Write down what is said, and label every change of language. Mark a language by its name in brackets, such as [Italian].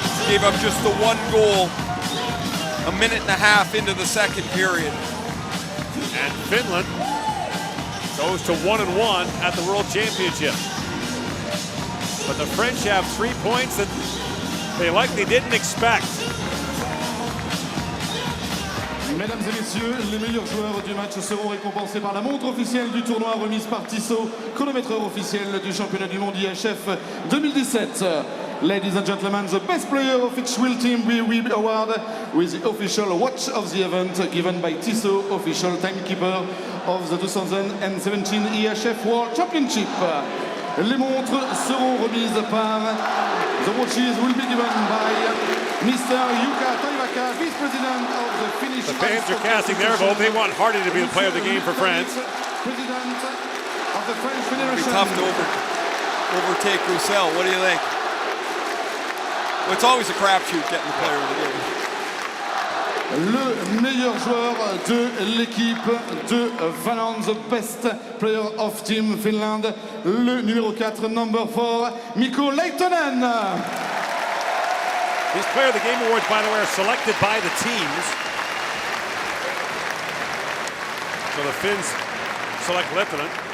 [English] Gave up just the 1 goal a minute and a half into the second period. And Finland goes to 1-1 at the World Championship. But the French have 3 points that they likely didn't expect. [French] Mesdames et messieurs, les meilleurs joueurs du match seront récompensés par la montre officielle du tournoi remise par Tissot, chronométreur officiel du championnat du monde IIHF 2017. [English] Ladies and gentlemen, the best player of each will team will be awarded with the official watch of the event given by Tissot, official timekeeper of the 2017 IIHF World Championship. [French] Les montres seront remises par [English] the watches will be given by Mr. Jukka Taivakka, Vice President of the Finnish. The fans are casting their vote. They want Hardy to be the player of the game for France. President of the French Federation. It'll be tough to overtake Roussel. What do you think? Well, it's always a crapshoot getting the player of the game. [French] le meilleur joueur de l'équipe de Finland, [English] the best player of Team Finland, [French] le numéro 4, [English] number 4, [French] Mikko Leittonen. [English] These Player of the Game awards, by the way, are selected by the teams. So the Finns select Leittonen.